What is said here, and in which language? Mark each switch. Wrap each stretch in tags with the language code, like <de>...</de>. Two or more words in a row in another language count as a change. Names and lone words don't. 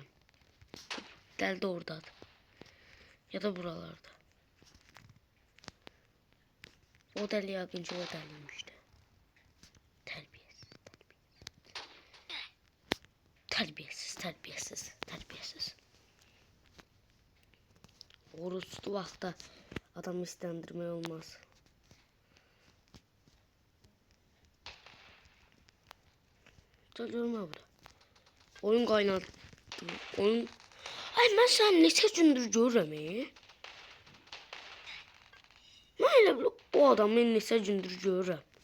<tr>Del de orada. Ya da buralarda. O deli yakınca o deliymişti. Terbiyesiz.</tr> <az>Oruçlu vaxtda adam istəndirmək olmaz. Görmə bura. Oyun qaynadı. Ay mən səni neçə gündür görürəm. Mən elə o adamı neçə gündür görürəm.</az>